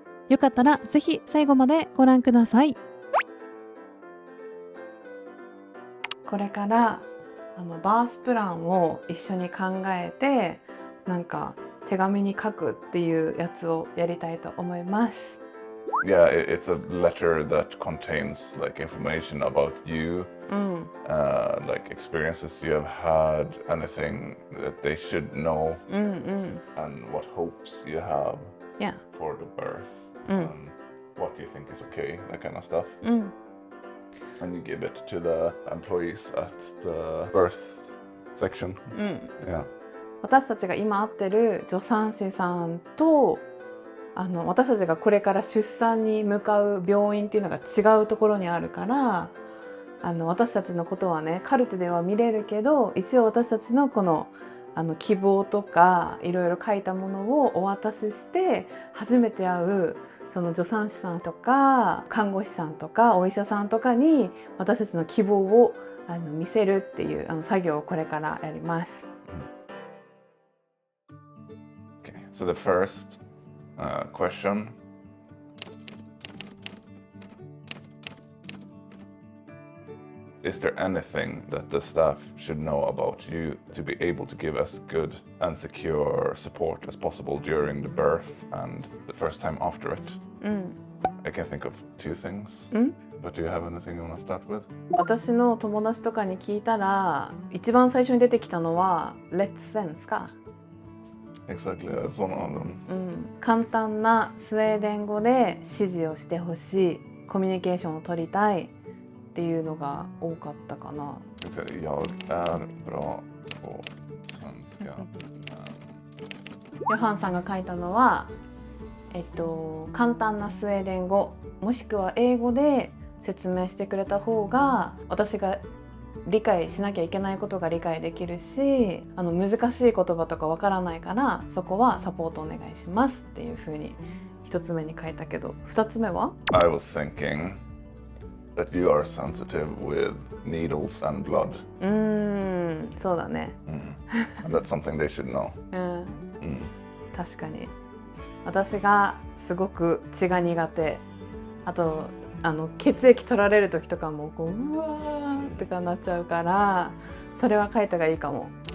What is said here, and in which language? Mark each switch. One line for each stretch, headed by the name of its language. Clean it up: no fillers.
Japanese: よかったらぜひ最後までご覧ください。これからバースプランを一緒に考えてなんか手紙に書くっていうやつをやりたいと思います。
English: Yeah, it's a letter that contains like information about you, like experiences you have had, anything that they should know, and what hopes you have Yeah. for the birth, what you think is okay, that kind of stuff. And you give it to the employees at the birth section. Yeah.
Japanese: 私たちが今会ってる助産師さんと私たちがこれから出産に向かう病院っていうのが違うところにあるから私たちのことはねカルテでは見れるけど一応私たちのこの希望とかいろいろ書いたものをお渡しして初めて会うその助産師さんとか看護師さんとかお医者さんとかに私たちの希望を見せるっていう作業をこれからやります。
English: Okay, so the first question. Is there anything that the staff should know about you to be able to give as good and secure support as possible during the birth and the first time after it? I can think of two things. But do you have anything you want to start with?
Japanese: 私の友達とかに聞いたら一番最初に出てきたのはレッツスェンスか。
English: Exactly, that's one of them.
Japanese: 簡単なスウェーデン語で指示をしてほしい、コミュニケーションを取りたいっていうのが多かったかな。
Swedish: Jag är bra på svenska.
Japanese: ヨハンさんが書いたのは、簡単なスウェーデン語もしくは英語で説明してくれた方が私が理解しなきゃいけないことが理解できるし難しい言葉とかわからないからそこはサポートお願いしますっていう風に一つ目に書いたけど二つ目は
English: I was thinking that you are sensitive with needles and blood.
Japanese: そうだね。
English: And that's something they should know.
Japanese: 確かに私がすごく血が苦手あと血液取られる時とかもこううわーってかなっちゃうからそれは書いたがいいかも。